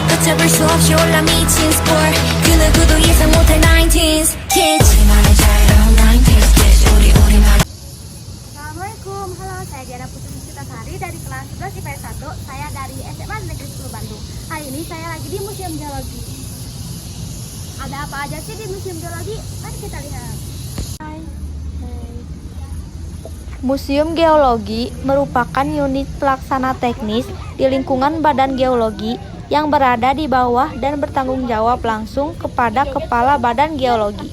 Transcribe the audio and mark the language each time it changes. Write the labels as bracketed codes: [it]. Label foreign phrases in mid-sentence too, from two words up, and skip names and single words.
[ko] 잡을 수 없이 올라 미친 sport 그 누구도 예상 못할 19s kids 우리만의 자유로운 19s kids 우리만. [id] Assalamualaikum, halo, saya Diana Putri Citasari dari kelas 11 IPS 1. Saya dari SMA Negeri 10 Bandung. Hari ini saya lagi di Museum Geologi. Ada apa aja sih di Museum Geologi? Mari kita lihat. Museum Geologi merupakan unit pelaksana teknis di lingkungan Badan Geologi yang berada di bawah dan bertanggung jawab langsung kepada Kepala Badan Geologi.